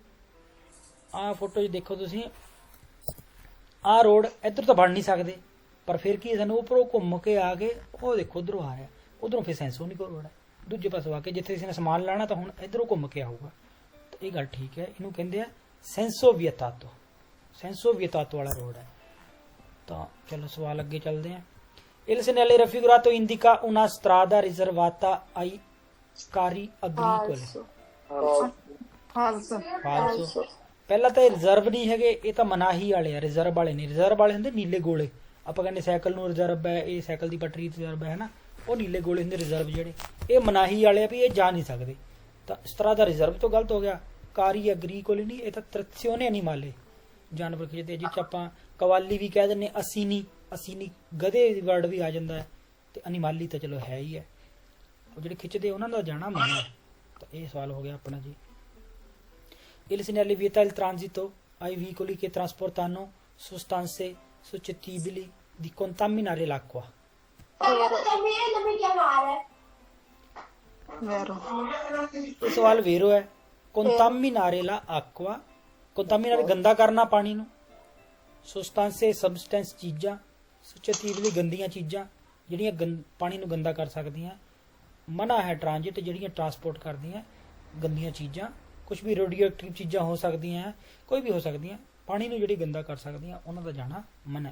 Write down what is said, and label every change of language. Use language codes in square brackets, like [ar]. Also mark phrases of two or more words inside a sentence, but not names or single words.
[pa] ਆਹ ਫੋਟੋ 'ਚ ਦੇਖੋ ਤੁਸੀਂ, ਆਹ ਰੋਡ ਇੱਧਰ ਤਾਂ ਵੜ ਨਹੀਂ ਸਕਦੇ, ਪਰ ਫਿਰ ਕੀ ਸਾਨੂੰ ਉੱਪਰੋਂ ਘੁੰਮ ਕੇ ਆ ਕੇ ਉਹ ਦੇਖੋ ਉਧਰੋਂ ਆ ਰਿਹਾ, ਉਧਰੋਂ ਫਿਰ ਸੈਂਸੋਨਿਕੋ ਰੋਡ ਹੈ, ਦੂਜੇ ਪਾਸੋਂ ਆ ਕੇ ਜਿੱਥੇ ਕਿਸੇ ਨੇ ਸਮਾਨ ਲਾਣਾ ਤਾਂ ਹੁਣ ਇੱਧਰੋਂ ਘੁੰਮ ਕੇ ਆਊਗਾ। ਤਾਂ ਇਹ ਗੱਲ ਠੀਕ ਹੈ, ਇਹਨੂੰ ਕਹਿੰਦੇ ਆ [it] senso vietato, senso vietato [pa] ਵਾਲਾ ਰੋਡ ਹੈ। ਤਾਂ ਚਲੋ ਸਵਾਲ ਅੱਗੇ ਚੱਲਦੇ ਹਾਂ। [it] Il segnale raffigurato indica una strada riservata ai carri agricoli. Falso. [pa] ਪਹਿਲਾਂ ਤਾਂ ਇਹ ਰਿਜ਼ਰਵ ਨਹੀਂ ਹੈਗੇ, ਇਹ ਤਾਂ ਮਨਾਹੀ ਵਾਲੇ ਆ, ਰਿਜ਼ਰਵ ਵਾਲੇ ਨਹੀਂ। ਰਿਜ਼ਰਵ ਵਾਲੇ ਹੁੰਦੇ ਨੀਲੇ ਗੋਲੇ, ਆਪਾਂ ਕਹਿੰਦੇ ਸਾਈਕਲ ਨੂੰ ਰਿਜ਼ਰਵ ਹੈ, ਇਹ ਸਾਈਕਲ ਦੀ ਪਟਰੀ ਰਿਜ਼ਰਵ ਹੈ ਨਾ, ਉਹ ਨੀਲੇ ਗੋਲੇ ਹੁੰਦੇ ਰਿਜ਼ਰਵ ਜਿਹੜੇ। ਇਹ ਮਨਾਹੀ ਵਾਲੇ ਆ ਵੀ ਇਹ ਜਾ ਨਹੀਂ ਸਕਦੇ। ਤਾਂ ਇਸ ਤਰ੍ਹਾਂ ਦਾ ਰਿਜ਼ਰਵ ਤੋਂ ਗਲਤ ਹੋ ਗਿਆ। [it] carri agricoli [pa] ਨਹੀਂ, ਇਹ ਤਾਂ [it] trazione animale, [pa] ਜਾਨਵਰ ਖਿੱਚਦੇ, ਜਿਸ 'ਚ ਆਪਾਂ ਕਵਾਲੀ ਵੀ ਕਹਿ ਦਿੰਦੇ, ਅਸੀਨੀ, ਅਸੀਨੀ ਗਧੇ ਦੀ ਵਰਡ ਵੀ ਆ ਜਾਂਦਾ ਹੈ। ਤੇ ਅਨੀਮਾਲੀ ਤਾਂ ਚਲੋ ਹੈ ਹੀ ਹੈ, ਉਹ ਜਿਹੜੇ ਖਿੱਚਦੇ ਉਹਨਾਂ ਦਾ ਜਾਣਾ ਮਨਾ। ਤਾਂ ਇਹ ਸਵਾਲ ਹੋ ਗਿਆ ਆਪਣਾ ਜੀ। [it] Il segnale vieta il transito ai veicoli che trasportano sostanze suscettibili di contaminare l'acqua. Vero. [pa] ਇਹ ਸਵਾਲ ਵੇਰੋ ਹੈ। [it] contaminare la acqua, contaminare [pa] ਗੰਦਾ ਕਰਨਾ ਪਾਣੀ ਨੂੰ, sostanze substance ਚੀਜ਼ਾਂ, suscettibili ਗੰਦੀਆਂ ਚੀਜ਼ਾਂ ਜਿਹੜੀਆਂ ਪਾਣੀ ਨੂੰ ਗੰਦਾ ਕਰ ਸਕਦੀਆਂ। ਮਨਾ ਹੈ ਟ੍ਰਾਂਜਿਟ, ਜਿਹੜੀਆਂ ਟਰਾਂਸਪੋਰਟ ਕਰਦੀਆਂ ਗੰਦੀਆਂ ਚੀਜ਼ਾਂ, ਕੁਝ ਵੀ [en] radio active [pa] ਚੀਜ਼ਾਂ ਹੋ ਸਕਦੀਆਂ, ਕੋਈ ਵੀ ਹੋ ਸਕਦੀਆਂ, ਪਾਣੀ ਨੂੰ ਜਿਹੜੀ ਗੰਦਾ ਕਰ ਸਕਦੀਆਂ ਉਹਨਾਂ ਦਾ ਜਾਣਾ ਮਨਾ।